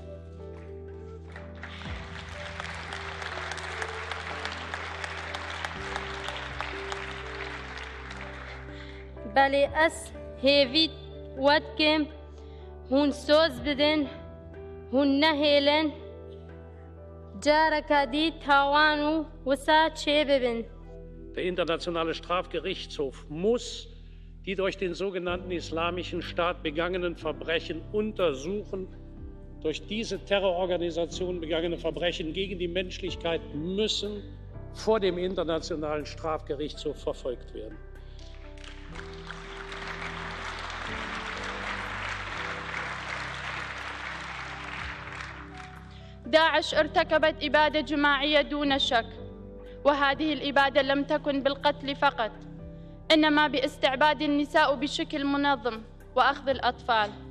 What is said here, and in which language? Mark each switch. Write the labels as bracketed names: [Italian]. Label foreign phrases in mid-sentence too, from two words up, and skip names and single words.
[Kurdish] Belê ez hêvî wetkim hûn soz bidin, hûn nehêlin, careka dî tawan û wisa çê bibin. [German] Der Internationale Strafgerichtshof muss die durch den sogenannten Islamischen Staat begangenen Verbrechen untersuchen. Durch diese Terrororganisation begangene Verbrechen gegen die Menschlichkeit müssen vor dem Internationalen Strafgerichtshof verfolgt werden. [Arabic] داعش ارتكبت إبادة جماعية دون شك، وهذه الإبادة لم تكن بالقتل فقط، إنما باستعباد النساء بشكل منظم وأخذ الأطفال.